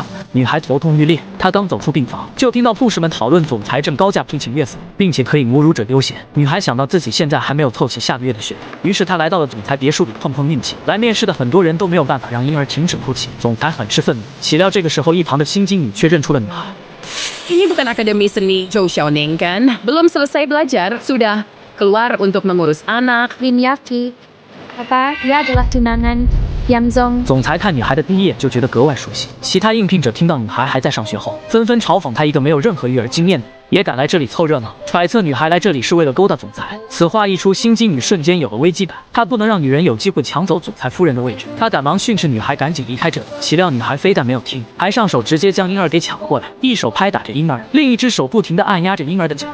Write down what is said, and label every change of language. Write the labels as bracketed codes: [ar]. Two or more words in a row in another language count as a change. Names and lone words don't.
[zh] 女孩头痛欲裂，她刚走出病房，就听到护士们讨论总裁正高价聘请月嫂，并且可以母乳者优先。女孩想到自己现在还没有凑齐下个月的血，于是她来到了总裁别墅里碰碰运气。来面试的很多人都没有办法让婴儿停止哭泣，总裁很是愤怒。岂料这个时候，一旁的新经理却认出了女孩。 [id] Ini bukan akademi seni Zhou Xiaoning kan? Belum selesai belajar, sudah keluar untuk mengurus anak. Liniaki. Apa, dia adalah tunangan Yang Zong. [zh] 总裁看女孩的第一眼就觉得格外熟悉，其他应聘者听到女孩还在上学后，纷纷嘲讽她一个没有任何育儿经验的也敢来这里凑热闹，揣测女孩来这里是为了勾搭总裁。此话一出，新经理瞬间有了危机感，他不能让女人有机会抢走总裁夫人的位置。他赶忙训斥女孩赶紧离开这里，岂料女孩非但没有听，还上手直接将婴儿给抢了过来，一手拍打着婴儿，另一只手不停地按压着婴儿的脚。